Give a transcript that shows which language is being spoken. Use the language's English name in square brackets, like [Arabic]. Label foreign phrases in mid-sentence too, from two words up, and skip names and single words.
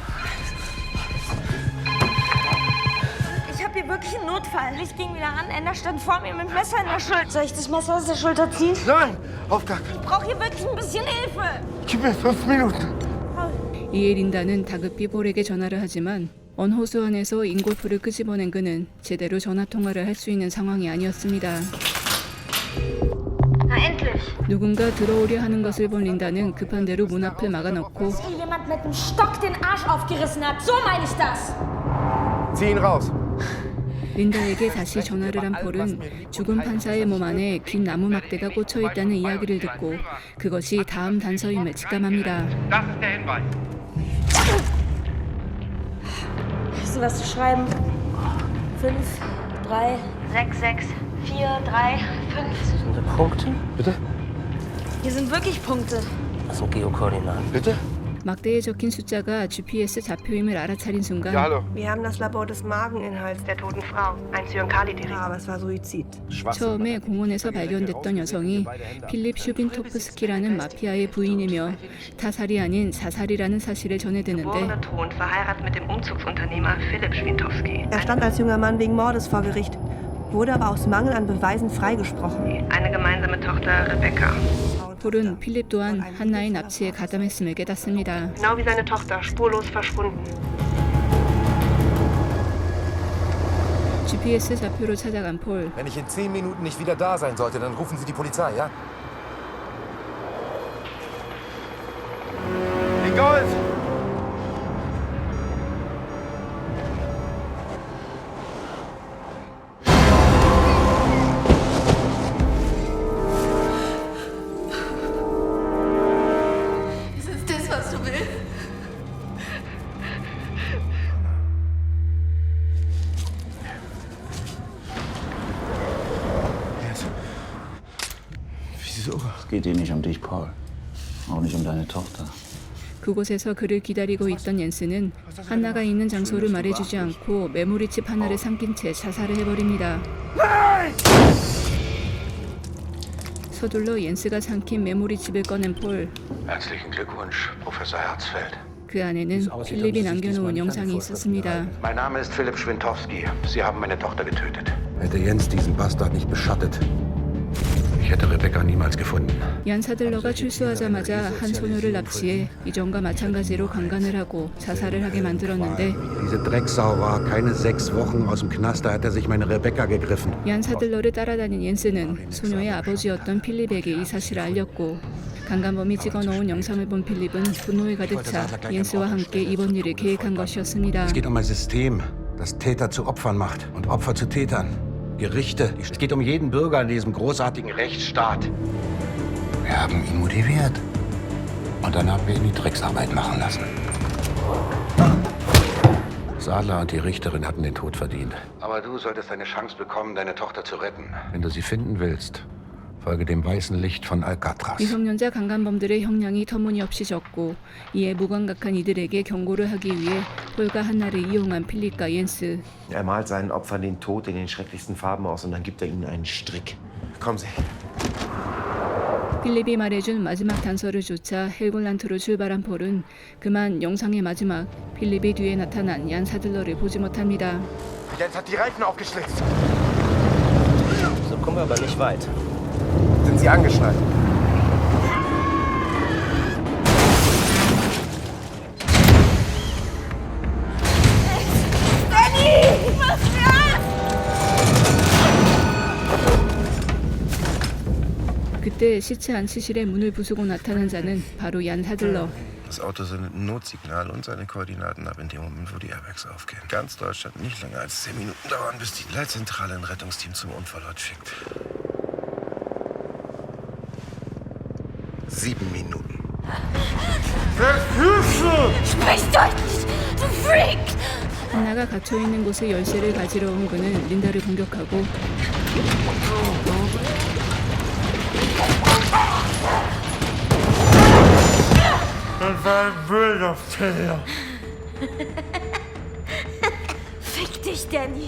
[German] Ich hab hier wirklich einen Notfall. Licht ging wieder an. Enda stand vor mir mit dem Messer in der Schulter. Soll ich das Messer aus der Schulter ziehen? Nein, auf gar keinen Ich brauche hier wirklich ein bisschen Hilfe. Gib mir 5 Minuten. [Korean] 이에 린다는 다급히 폴에게 전화를 하지만 언 호수 안에서 잉골프를 끄집어낸 그는 제대로 전화 통화를 할 수 있는 상황이 아니었습니다. [German] Na endlich. [Korean] 누군가 들어오려 하는 것을 본 린다는 급한 대로 문 앞을 막아놓고 [German] Dass hier jemand mit dem Stock den Arsch aufgerissen hat. So meine ich das. Zieh ihn raus. [Korean] 린다에게 다시 전화를 한 폴은 죽은 판사의 몸 안에 긴 나무 막대가 꽂혀 있다는 이야기를 듣고 그것이 다음 단서임을 직감합니다. [German] Das ist der Hinweis. Hast du was zu schreiben? 5, 3, 6, 6, 4, 3, 5. Sind da Punkte? Bitte? Hier sind wirklich Punkte. Das sind Geokoordinaten. Bitte? [Korean] 막대에 적힌 숫자가 GPS 좌표임을 알아차린 순간 [German] Wir haben das Labor des Mageninhalts der toten Frau. Ein Zyankali-Direkt. Ja, aber es war Suizid. [Korean] 처음에 공원에서 발견됐던 여성이 필립 슈빈토프스키라는 마피아의 부인이며 타살이 아닌 사살이라는 사실을 전해 듣는데 [German] Geborene Thron, verheiratet mit dem Umzugsunternehmer Philipp Schwintowski. Er stand als junger Mann wegen Mordes vor Gericht, wurde aber aus Mangel an Beweisen freigesprochen. Eine gemeinsame Tochter Rebecca. [Korean] 폴은 필립 또한 한나의 납치에 가담했음을 깨닫습니다. [German] Genau wie seine Tochter, spurlos verschwunden. [Korean] GPS 좌표로 찾아간 폴. [German] Wenn ich in 10 Minuten nicht wieder da sein sollte, dann rufen Sie die Polizei, ja? Nicole! Ist es das, was du willst? Wieso? Es geht hier nicht um dich, Paul. Auch nicht um deine Tochter. [Korean] 그곳에서 그를 기다리고 있던 옌스는 한나가 있는 장소를 말해주지 않고 메모리칩 하나를 삼킨 채 자살을 해버립니다. 서둘러 옌스가 삼킨 메모리칩을 꺼낸 폴. [German] Herzlichen Glückwunsch, Professor Herzfeld. [Korean] 그 안에는 필립이 남겨놓은 영상이 있었습니다. [German] Mein Name ist Philipp Schwintowski. Sie haben meine Tochter getötet. Hätte Jens diesen Bastard nicht beschattet, ich hätte Rebecca niemals gefunden. [Korean] 얀 사들러가 출소하자마자 한 소녀를 납치해 이전과 마찬가지로 강간을 하고 자살을 하게 만들었는데 [German] Diese Drecksau war keine 6 Wochen aus dem Knast, da hat sich meine Rebecca gegriffen. [Korean] 얀 사들러를 따라다닌 옌스는 소녀의 아버지였던 필립에게 이 사실을 알렸고 강간범이 찍어놓은 영상을 본 필립은 분노에 가득 차 옌스와 함께 이번 일을 계획한 것이었습니다. [German] Es geht um ein System, das Täter zu Opfern macht und Opfer zu Tätern. Gerichte. Es geht um jeden Bürger in diesem großartigen Rechtsstaat. Wir haben ihn motiviert. Und dann haben wir ihn die Drecksarbeit machen lassen. Sadler und die Richterin hatten den Tod verdient. Aber du solltest eine Chance bekommen, deine Tochter zu retten. Wenn du sie finden willst, folge dem weißen Licht von Alcatraz. [Korean] 미성년자 강간범들의 형량이 터무니없이 적고 이에 무감각한 이들에게 경고를 하기 위해 폴과 한나를 이용한 필립과 옌스. [German] Er malt seinen Opfern den Tod in den schrecklichsten Farben aus und dann gibt er ihnen einen Strick. Kommen Sie. [Korean] 필립이 말해준 마지막 단서를 쫓아 헬골란트로 출발한 폴은 그만 영상의 마지막 필립이 뒤에 나타난 얀 사들러를 보지 못합니다. [German] Jens hat die Reifen aufgeschlitzt. So kommen wir aber nicht weit. Sind Sie angeschnallt? Danny! Was [Korean] 그때 시체 안치실의 문을 부수고 나타난 자는 바로 얀 사들러. [German] Das Auto sendet ein Notsignal und seine Koordinaten ab in dem Moment, wo die Airbags aufgehen. Ganz Deutschland nicht länger als 10 Minuten dauern, bis die Leitzentrale ein Rettungsteam zum Unfallort schickt. 7 Minuten. Sprich deutlich, du Freak! [Korean] 한나가 갇혀있는 곳에 열쇠를 가지러 온 그는 린다를 공격하고 [German] Das war ein böser Fehler. Fick dich, Danny.